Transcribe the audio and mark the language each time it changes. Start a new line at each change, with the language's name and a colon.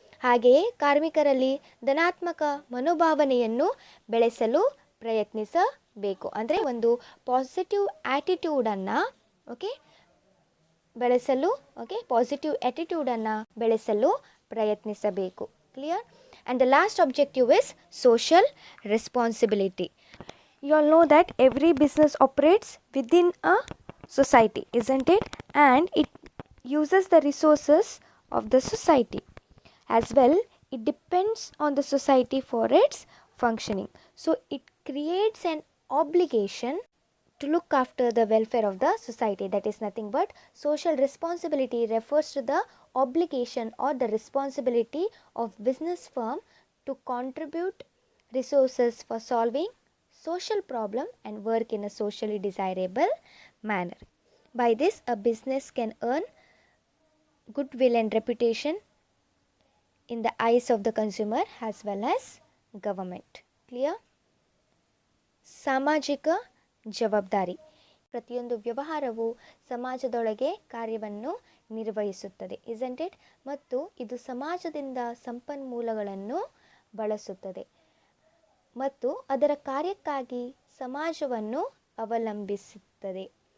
Kannada: ಹಾಗೆಯೇ ಕಾರ್ಮಿಕರಲ್ಲಿ ಧನಾತ್ಮಕ ಮನೋಭಾವನೆಯನ್ನು ಬೆಳೆಸಲು ಪ್ರಯತ್ನಿಸಬೇಕು. ಅಂದರೆ ಒಂದು ಪಾಸಿಟಿವ್ ಆ್ಯಟಿಟ್ಯೂಡನ್ನು ಬೆಳೆಸಲು ಪ್ರಯತ್ನಿಸಬೇಕು.
English: Clear? And the last objective is social responsibility. You all know that every business operates within a society, isn't it? And it uses the resources of the society. As well, it depends on the society for its functioning. So, it creates an obligation to look after the welfare of the society. That is nothing but social responsibility refers to the obligation or the responsibility of business firm to contribute resources for solving social problem and work in a socially desirable manner. By this, a business can earn goodwill and reputation in the eyes of the consumer as well as government. Clear?
Kannada: ಸಾಮಾಜಿಕ ಜವಾಬ್ದಾರಿ. ಪ್ರತಿಯೊಂದು ವ್ಯವಹಾರವು ಸಮಾಜದೊಳಗೆ ಕಾರ್ಯವನ್ನು ನಿರ್ವಹಿಸುತ್ತದೆ,
English: isn't it?
Kannada: ಮತ್ತು ಇದು ಸಮಾಜದಿಂದ ಸಂಪನ್ಮೂಲಗಳನ್ನು ಬಳಸುತ್ತದೆ ಮತ್ತು ಅದರ ಕಾರ್ಯಕ್ಕಾಗಿ ಸಮಾಜವನ್ನು ಅವಲಂಬಿಸುತ್ತದೆ.